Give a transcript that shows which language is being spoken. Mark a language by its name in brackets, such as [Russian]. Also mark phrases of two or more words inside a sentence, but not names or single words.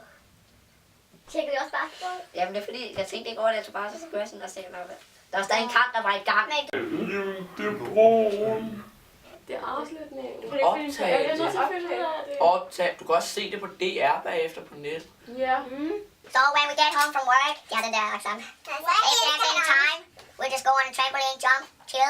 [Danish] Tjekkede du også basketball? Jamen det er fordi, jeg tænkte ikke over det, jeg tog bare så skulle jeg sådan og se noget. Der var stadig en kamp, der var i gang. Det er afslutningen. Optag. Du kan også se det på DR bagefter på net. Ja. [English] So when we get home from work, [Danish] ja, den der accent. [English] If there's any time, we'll just go on a trampoline, jump, chill.